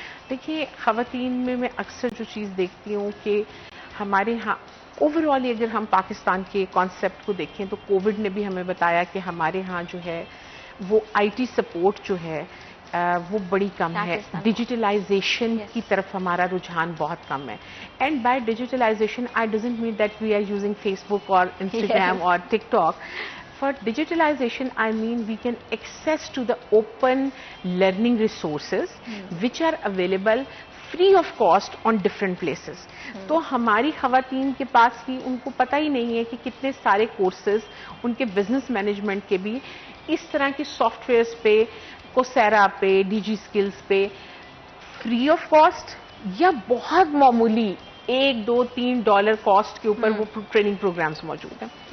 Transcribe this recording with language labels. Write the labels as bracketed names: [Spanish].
[Urdu] دیکھیے خواتین میں اکثر جو چیز دیکھتی ہوں کہ ہمارے ہاں اوور آل اگر ہم پاکستان کے کانسیپٹ کو دیکھیں تو کووڈ نے بھی ہمیں بتایا کہ ہمارے ہاں جو ہے وہ آئی ٹی سپورٹ جو ہے وہ بڑی کم ہے. ڈیجیٹلائزیشن کی طرف ہمارا رجحان بہت کم ہے. [English] And by digitalization I doesn't mean that we are using Facebook اور Instagram اور TikTok. For digitalization, I mean we can access to the open learning resources which are available free of cost on different places. [Urdu] تو ہماری خواتین کے پاس ہی ان کو پتہ ہی نہیں ہے کہ کتنے سارے کورسز ان کے بزنس مینجمنٹ کے بھی اس طرح کی سافٹ ویئرس پہ कोसेरा पे, DG स्किल्स पे फ्री ऑफ कॉस्ट या बहुत मामूली $1-2-3 कॉस्ट के ऊपर वो ट्रेनिंग प्रोग्राम्स मौजूद हैं।